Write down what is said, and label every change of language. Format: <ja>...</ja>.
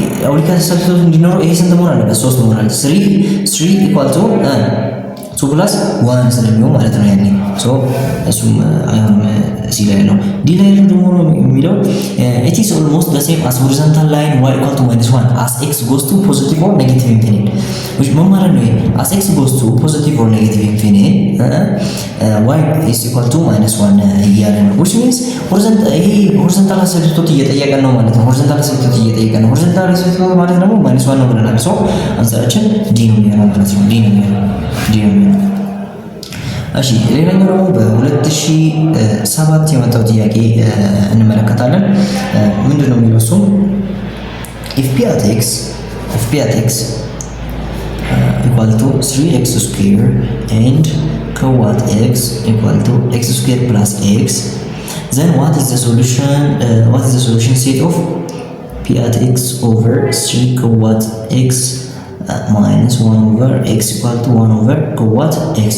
<am>oblique asymptote እንዲኖረው ይሄ ስንት መሆን አለበት? 3 መሆን አለበት። 3 equal to 2 plus 1 ስለሚሆን ማለት ነው ያኔ። ሶ እሱም አይሆንም ሲ ላይ ነው። ዲ ላይ ደግሞ የሚለው</am> <en>it is almost the same as horizontal line y equal to minus 1 as x goes to positive or negative infinite which ምን ማለት ነው? as x goes to positive or negative infinite y is equal to minus 1 እያለ ነው which means horizontal asymptote እየጠየቀን ነው ማለት ነው። horizontal asymptote እየጠየቀን ነው። horizontal asymptote ማለት ደግሞ minus 1</en> <am>ነው ብለናል። ሶ አንሰራችን ዲ ነው የሚሆነው</am> <en>ማለት ነው። ዲ ነው የሚሆነው</en> <am>እሺ ሌላኛው ደግሞ በ2007 የመጣው ጥያቄ እንመለከታለን። ምንድነው የሚለው እሱ</am> <en>if p at x equal to 3x square and quad x equal to x square plus x, then what is the solution set of p at x over 3 quad x minus 1 over x equal to 1 over quad x?</en>